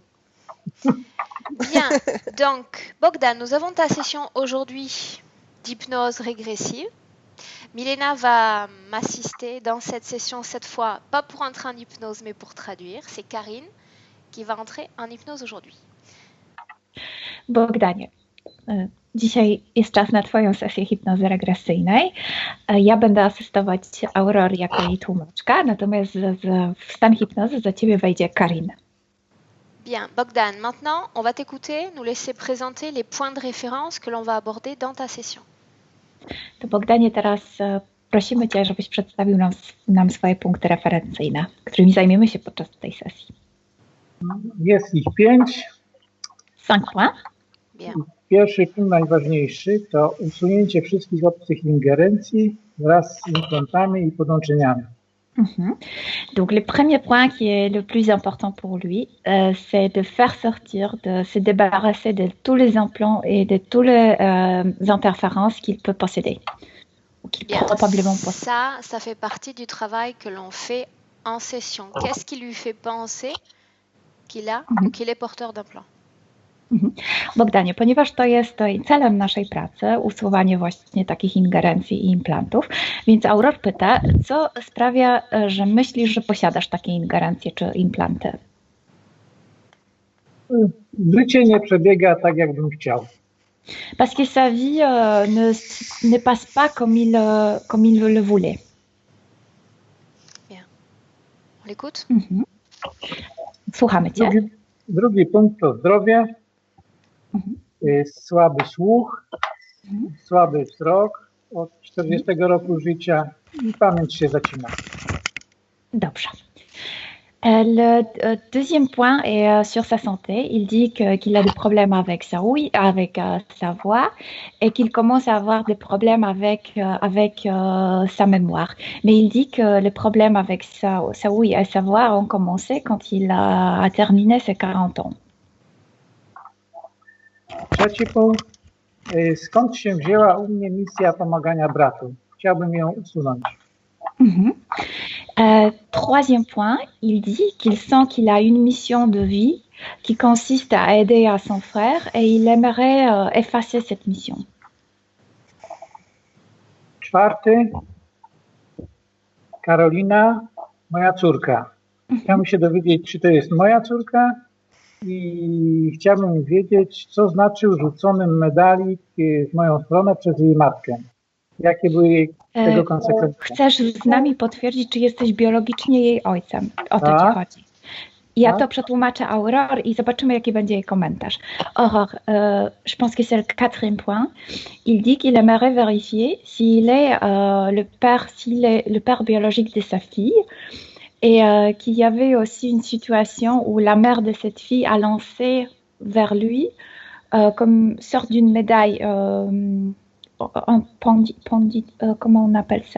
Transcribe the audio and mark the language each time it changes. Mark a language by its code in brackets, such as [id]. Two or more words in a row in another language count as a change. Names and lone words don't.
[fr] Bien, donc Bogdan, nous avons ta session aujourd'hui d'hypnose régressive. Milena va m'assister dans cette session cette fois, pas pour entrer en hypnose mais pour traduire. C'est Karine qui va entrer en hypnose aujourd'hui. [pl] Bogdanie, dzisiaj jest czas na Twoją sesję hipnozy regresyjnej. Ja będę asystować Aurore jako jej tłumaczka, natomiast w stan hipnozy za Ciebie wejdzie Karin. [fr] Bien, Bogdan, maintenant on va t'écouter, nous laisser présenter les points de référence que l'on va aborder dans ta session. [pl] To Bogdanie, teraz prosimy Cię, żebyś przedstawił nam swoje punkty referencyjne, którymi zajmiemy się podczas tej sesji. Jest ich 5. [fr] 5 points. Bien. [pl] Pierwszy punkt, najważniejszy, to usunięcie wszystkich obcych ingerencji wraz z implantami i podłączeniami. [fr] Donc le premier point qui est le plus important pour lui, c'est de faire sortir, de se débarrasser de tous les implants et de toutes les interférences qu'il peut posséder. Ou qu'il probablement possède. Ça fait partie du travail que l'on fait en session. Qu'est-ce qui lui fait penser qu'il a ou qu'il est porteur d'implant? [pl] Bogdanie, ponieważ to jest celem naszej pracy, usuwanie właśnie takich ingerencji i implantów, więc Aurore pyta, co sprawia, że myślisz, że posiadasz takie ingerencje czy implanty? Życie nie przebiega tak, jakbym chciał. [fr] Parce que sa vie ne passe pas comme il le voulait. Bien. On l'écoute? [pl] Słuchamy Cię. Drugi punkt to zdrowie, słaby słuch, słaby wzrok od 40 roku życia i pamięć się zacina. Dobrze. [fr] Le deuxième point est sur sa santé. Il dit qu'il a des problèmes avec sa ouïe, avec sa voix et qu'il commence à avoir des problèmes avec sa mémoire. Mais il dit que les problèmes avec sa ouïe et sa voix ont commencé quand il a terminé ses 40 ans. [pl] Trzeci punkt. Skąd się wzięła u mnie misja pomagania bratu? Chciałbym ją usunąć. [fr] Troisième point, il dit qu'il sent qu'il a une mission de vie qui consiste à aider à son frère et il aimerait effacer cette mission. [pl] Czwarty, Karolina, moja córka. Chciałbym się dowiedzieć, czy to jest moja córka i chciałbym wiedzieć, co znaczył rzucony medalik w moją stronę przez jej matkę. Jakie były tego konsekwencje? Chcesz z nami potwierdzić, czy jesteś biologicznie jej ojcem? O to ci chodzi. Ja to przetłumaczę Aurore i zobaczymy, jaki będzie jej komentarz. [fr] Aurore, je pense que c'est le quatrième point. Il dit qu'il aimerait vérifier s'il est le père biologique de sa fille et qu'il y avait aussi une situation où la mère de cette fille a lancé vers lui comme sorte d'une médaille un pendant, comment on appelle ça?